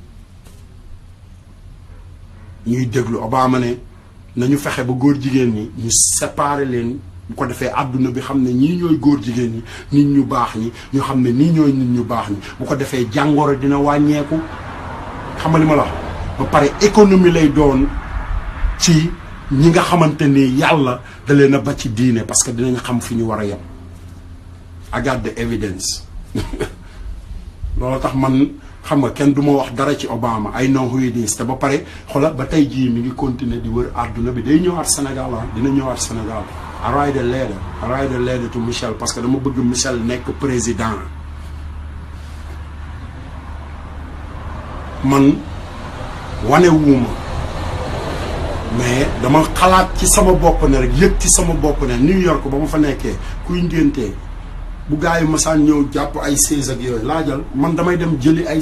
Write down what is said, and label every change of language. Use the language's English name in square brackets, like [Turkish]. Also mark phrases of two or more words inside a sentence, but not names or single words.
[Wolof] ñuy déglu Obama ne nañu fexe ba góor jigéen ñi ñu séparer leen bu ko defee àdduna bi xam ne ñii ñooy góor jigéen ñi nit ñu baax ñi ñu xam ne nii ñooy nit ñu baax ñi bu ko defee jàngoro dina wàññeeku xam nga li ma la wax ba pare économie lay doon ci ñi nga xamante ni yàlla da leen a ba ci diine [French] parce que [Wolof] dinañ xam fi ñu war a yem [English] I got the evidence [Wolof] loolu tax man xam nga kenn du ma wax dara ci Obama [English] I know who it is [Wolof] te ba pare xoolal ba tey jii mi ngi continuer di wër àdduna bi day ñëwaat Sénégal dina ñëwaat Sénégal. [English] I write a letter to Michel [French] parce que [Wolof] dama bëgg Michel nekk président man wane wuuma mais dama xalaat ci sama bopp ne rek yëg ci sama bopp ne New York ba ma fa nekkee kuy ngéntee bu gars yi masaan ñëw jàpp ay seize ak yooyu laajal man damay dem jëli ay